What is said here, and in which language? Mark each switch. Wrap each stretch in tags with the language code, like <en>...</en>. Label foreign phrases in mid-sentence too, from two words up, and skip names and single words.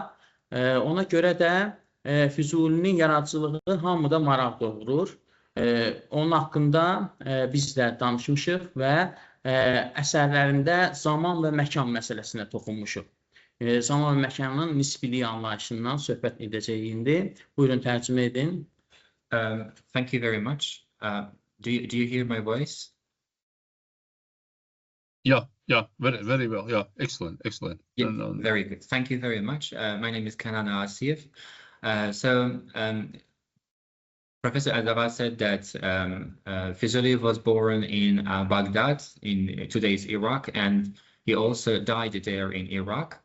<az>Ona görə də Füzulinin yaradıcılığı hamıda maraq doğurur. Onun haqqında biz də danışmışıq və əsərlərində zaman və məkan məsələsinə toxunmuşuq. Zaman və məkanın nisbiliyi anlayışından söhbət edəcəyik indi. Buyurun, tərcümə edin.</az> <en>Thank you very much. Do you hear my voice? Yeah, very well. Yeah, excellent. Yeah, very good. Thank you very much. My name is Kenan Asif. Professor Adava said that Fuzuli was born in Baghdad, in today's Iraq, and he also died there in Iraq.</en>